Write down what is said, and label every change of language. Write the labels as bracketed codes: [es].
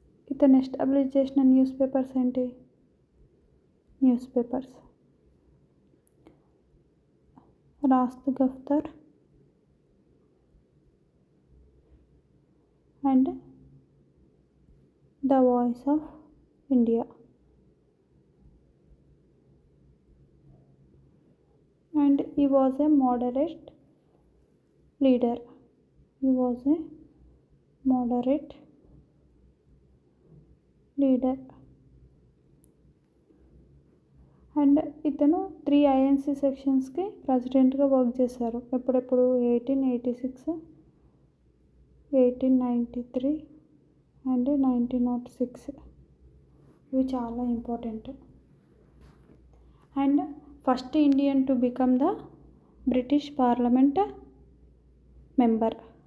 [te] ఇతను ఎస్టాబ్లిష్ చేసిన news papers ఏంటి? News papers రాస్త్ దఫ్తర్ and the voice of India. [en] And he was a moderate leader. He was a moderate leader. [te] And ఇతను 3 INC సెక్షన్స్కి ప్రెసిడెంట్గా work చేశారు. ఎప్పుడెప్పుడు? [en] 1886, 1893 and 1906. [te] ఇవి చాలా [en] Important. And first Indian to become the British parliament member.